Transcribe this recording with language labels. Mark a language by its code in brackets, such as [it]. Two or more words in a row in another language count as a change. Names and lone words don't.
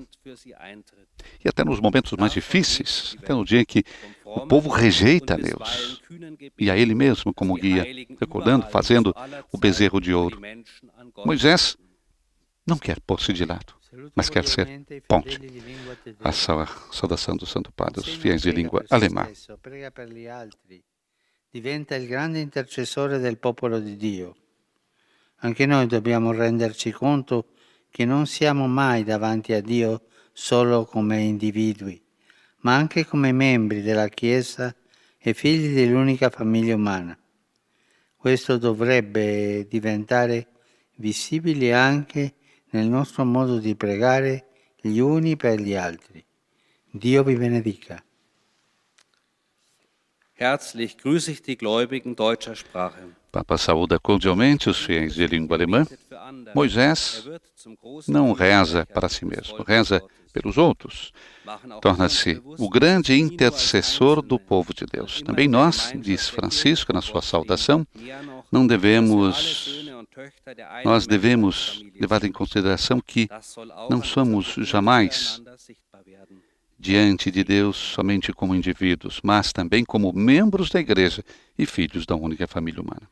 [pt] E até nos momentos mais difíceis, até no dia em que o povo rejeita a Deus e a ele mesmo como guia, recordando, fazendo o bezerro de ouro. Moisés não quer pôr-se de lado, mas quer ser ponte. A saudação do Santo Padre, os fiéis de língua alemã. [it] Diventa il grande intercessore del popolo di Dio. Anche noi dobbiamo renderci conto che non siamo mai davanti a Dio solo come individui, ma anche come membri della Chiesa e figli dell'unica famiglia umana. Questo dovrebbe diventare visibile anche nel nostro modo di pregare gli uni per gli altri. Dio vi benedica. [de] Herzlich grüße ich die Gläubigen deutscher Sprache. [pt] Papa saúda cordialmente os fiéis de língua alemã. Moisés não reza para si mesmo, reza pelos outros. Torna-se o grande intercessor do povo de Deus. Também nós, diz Francisco na sua saudação, nós devemos levar em consideração que não somos jamais diante de Deus somente como indivíduos, mas também como membros da Igreja e filhos da única família humana.